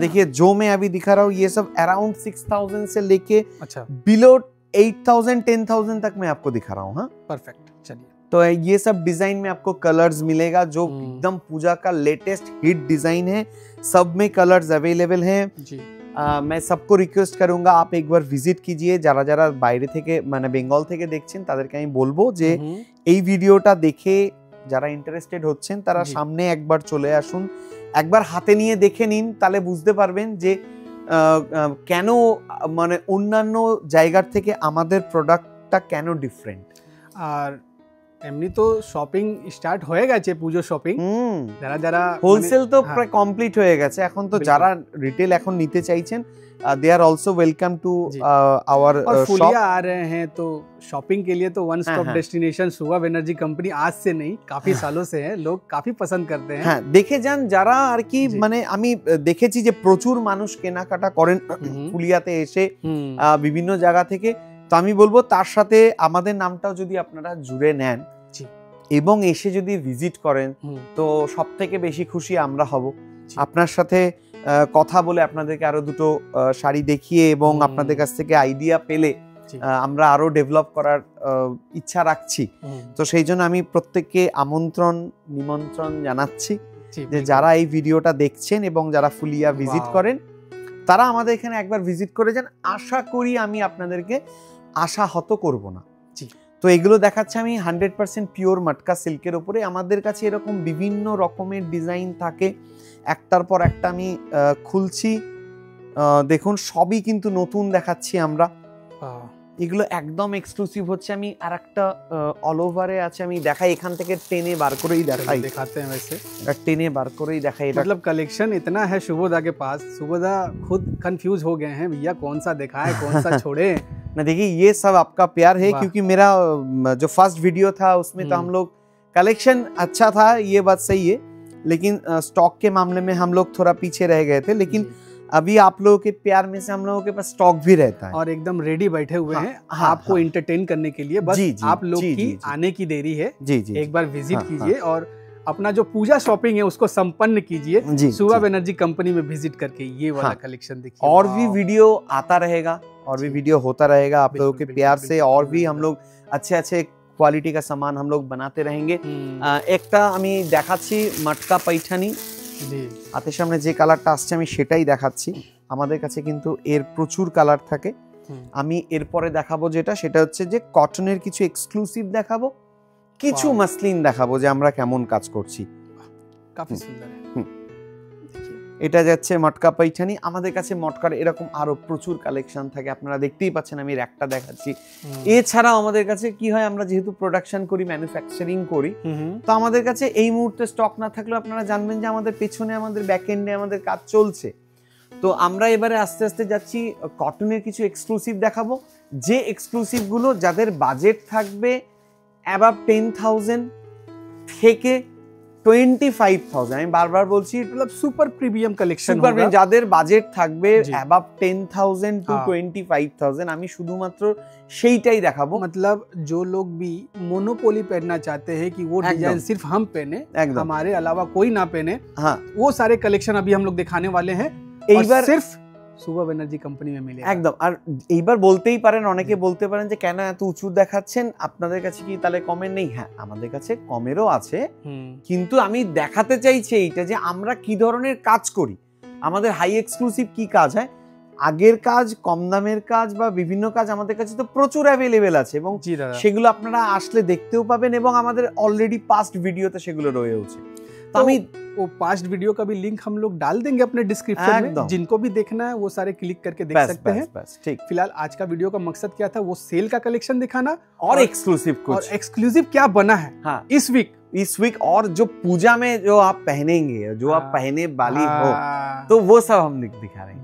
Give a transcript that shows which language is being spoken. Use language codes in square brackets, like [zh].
[hi] देखिए जो मैं अभी दिखा रहा हूँ ये सब अराउंड 6000 से लेके बिलो 8000 10,000 तक मैं आपको दिखा रहा हूँ। हाँ, परफेक्ट। चलिए, तो ये सब डिजाइन में आपको कलर्स मिलेगा जो एकदम पूजा का लेटेस्ट हिट डिजाइन है। सब में कलर्स अवेलेबल हैं जी। मैं सबको रिक्वेस्ट करूंगा आप एक बार ভিজিট कीजिए। [bn] যারা যারা বাইরে থেকে মানে বেঙ্গল থেকে দেখছেন তাদেরকে আমি বলবো যে এই ভিডিওটা দেখে যারা ইন্টারেস্টেড হচ্ছেন তারা সামনে একবার চলে আসুন, একবার হাতে নিয়ে দেখে নিন, তাহলে বুঝতে পারবেন যে কেন মানে অন্যান্য জায়গার থেকে আমাদের প্রোডাক্টটা কেন ডিফারেন্ট। আর এমনি তো শপিং স্টার্ট হয়ে গেছে, পুজো শপিং যারা যারা হোলসেল তো প্রায় কমপ্লিট হয়ে গেছে। এখন তো যারা রিটেল এখন নিতে চাইছেন [en] they are also welcome to our [hi] फुलिया आ रहे हैं, तो शॉपिंग के लिए तो [en] one stop destination [hi] सुबह एनर्जी कंपनी आज से नहीं काफी सालों से है, लोग काफी पसंद करते हैं। [bn] হ্যাঁ, দেখে যান যারা আর কি মানে আমি দেখেছি যে প্রচুর মানুষ কেনাকাটা করেন ফুলিয়াতে এসে বিভিন্ন জায়গা থেকে। তো আমি বলবো তার সাথে আমাদের নামটাও যদি আপনারা জুড়ে নেন এবং এসে যদি ভিজিট করেন তো সবথেকে বেশি খুশি আমরা হব। আপনার সাথে কথা বলে আপনাদেরকে আরো দুটো শাড়ি দেখিয়ে এবং আপনাদের কাছ থেকে আইডিয়া পেলে আমরা আরো ডেভেলপ করার ইচ্ছা রাখছি। তো সেই জন্য আমি প্রত্যেককে নিমন্ত্রণ জানাচ্ছি যে যারা এই ভিডিওটা দেখছেন এবং যারা ফুলিয়া ভিজিট করেন তারা আমাদের এখানে একবার ভিজিট করে যান। আশা করি আমি আপনাদেরকে আশাহত করব না। তো এগুলো দেখাচ্ছে আমি 100% পিওর মটকা সিল্কের উপরে। আমাদের কাছে এরকম বিভিন্ন রকমের ডিজাইন থাকে, একটার পর একটা আমি খুলছি। দেখুন সবই কিন্তু নতুন দেখাচ্ছি আমরা। এগুলো একদম এক্সক্লুসিভ হচ্ছে। আমি আরেকটা অল ওভারে আছে, আমি দেখাই এখান থেকে টেনে বার করেই দেখাই। [hi] दिखाते हैं वैसे, [bn] টেনে বার করেই দেখাই। [hi] मतलब कलेक्शन इतना है शुभोदा के पास, शुभोदा खुद कंफ्यूज हो गए हैं भैया कौन सा दिखाएं कौन सा छोड़े। ना देखिए ये सब आपका प्यार है, क्योंकि मेरा जो फर्स्ट वीडियो था उसमें तो हम लोग कलेक्शन अच्छा था, ये बात सही है, लेकिन स्टॉक के मामले में हम लोग थोड़ा पीछे रह गए थे। लेकिन अभी आप लोगों के प्यार में से हम लोगों के पास स्टॉक भी रहता है और एकदम रेडी बैठे हुए हैं आपको इंटरटेन करने के लिए। बस आप लोग की आने की देरी है। एक बार विजिट कीजिए और अपना जो पूजा शॉपिंग है उसको संपन्न कीजिए सुबह एनर्जी कंपनी में विजिट करके। ये वाला कलेक्शन देखिए, और भी वीडियो आता रहेगा और भी वीडियो होता रहेगा आप लोगों के प्यार से। और भी हम लोग अच्छे क्वालिटी का सामान हम लोग बनाते रहेंगे। [bn] একটা আমি দেখাচ্ছি মটকা पैठानी, হাতের সামনে যে কালারটা আসছে আমি সেটাই দেখাচ্ছি। আমাদের কাছে কিন্তু এর প্রচুর কালার থাকে। আমি এরপরে দেখাবো যেটা, সেটা হচ্ছে যে কটনের কিছু এক্সক্লুসিভ দেখাবো, কিছু মাসলিন দেখাবো যে আমরা কেমন কাজ করছি। [hi] কাফি সুন্দর। [bn] এটা যাচ্ছে মটকা पैठानी। আমাদের কাছে মটকার এরকম আরো প্রচুর কালেকশন থাকে, আপনারা দেখতেই পাচ্ছেন আমি একটা দেখাচ্ছি। এছাড়াও আমাদের কাছে কি হয়, আমরা যেহেতু প্রোডাকশন করি, ম্যানুফ্যাকচারিং করি, তো আমাদের কাছে এই মুহূর্তে স্টক না থাকলেও আপনারা জানবেন যে আমাদের পেছনে আমাদের ব্যাক এন্ডে আমাদের কাজ চলছে। তো আমরা এবারে আস্তে আস্তে যাচ্ছি কটনের কিছু এক্সক্লুসিভ দেখাবো, যে এক্সক্লুসিভ গুলো যাদের বাজেট থাকবে অ্যাবাভ 10,000 থেকে 25,000। আমি বারবার বলছি [en] मतलब super premium collection [hi] होगा। [bn] যাদের বাজেট থাকবে অ্যাবাভ 10,000 টু 25,000 আমি শুধুমাত্র সেইটাই দেখাবো। [hi] मतलब जो लोग भी मोनोपोली पहनना चाहते हैं कि वो डिजाइन सिर्फ हम पहने, हमारे अलावा कोई ना पहने, हाँ वो सारे कलेक्शन अभी हम लोग दिखाने वाले हैं। एक बार सिर्फ সুবহ এনার্জি কোম্পানি में मिलेगा [bn] একদম। আর এইবার বলতেই পারেন, অনেকে বলতে পারেন যে কেন এত উঁচু দেখাচ্ছেন, আপনাদের কাছে কি তাহলে কমের নেই? হ্যাঁ, আমাদের কাছে কমেরও আছে, কিন্তু আমি দেখাতে চাইছি এইটা যে আমরা কি ধরনের কাজ করি, আমাদের হাই এক্সক্লুসিভ কি কাজ হয়, আগের কাজ, কম দামের কাজ বা বিভিন্ন কাজ আমাদের কাছে তো প্রচুর অ্যাভেলেবেল আছে এবং সেগুলো আপনারা আসলে দেখতেও পাবেন এবং আমাদের অলরেডি পাস্ট ভিডিওতে সেগুলো রয়েছে। [hi] तो हमें वो पास्ट वीडियो का भी लिंक हम लोग डाल देंगे अपने डिस्क्रिप्शन में, जिनको भी देखना है वो सारे क्लिक करके देख सकते हैं। ठीक। फिलहाल आज का वीडियो का मकसद क्या था, वो सेल का कलेक्शन दिखाना और एक्सक्लूसिव कुछ, और एक्सक्लूसिव क्या बना है इस वीक इस वीक, और जो पूजा में जो आप पहनेंगे, जो आप पहने वाली हो, तो वो सब हम दिखा रहे हैं।